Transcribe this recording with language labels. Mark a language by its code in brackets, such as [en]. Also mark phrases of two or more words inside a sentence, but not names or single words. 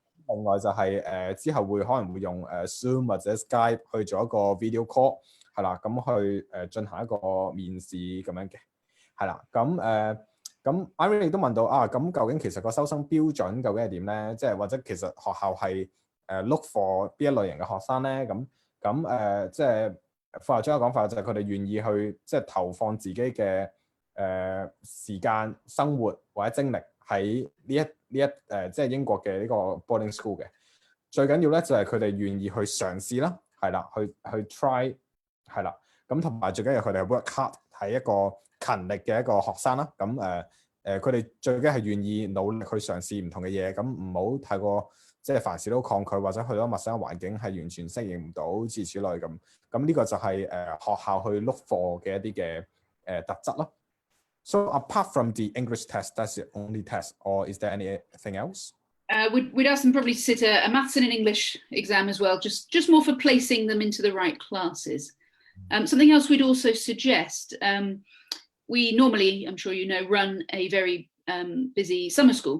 [yue] 另外就係之後可能會用Zoom 或者 Skype 去做一個 [en] video call [yue] 係啦，咁去進行一個面試咁樣嘅，係啦，咁 Irene 亦都問到咁究竟其實個收生標準究竟係點咧？即係或者其實學校係 [en] look for [yue] 邊一類型嘅學生咧？咁即係副校長嘅講法就係佢哋願意去即係投放自己嘅時間、生活或者精力喺呢一即係英國嘅呢個 [en] boarding school [yue] 嘅，最緊要咧就係佢哋願意去嘗試啦，係啦，去 try 係啦，咁同埋最緊要佢哋 [en] work hard [yue] 係一個勤力嘅一個學生啦，咁佢哋最緊係願意努力去嘗試唔同嘅嘢，咁唔好太過即係凡事都抗拒或者去到陌生嘅環境係完全適應唔到，諸如此類咁，咁呢個就係學校去 [en] look for [yue] 嘅一啲嘅特質咯。 [en] So apart from the English test, that's the only test, or is there anything else? We'd ask them probably to sit a maths and an English exam as well, just more for placing them into the right classes. Something else we'd also suggest, we normally, I'm sure you know, run a very busy summer school.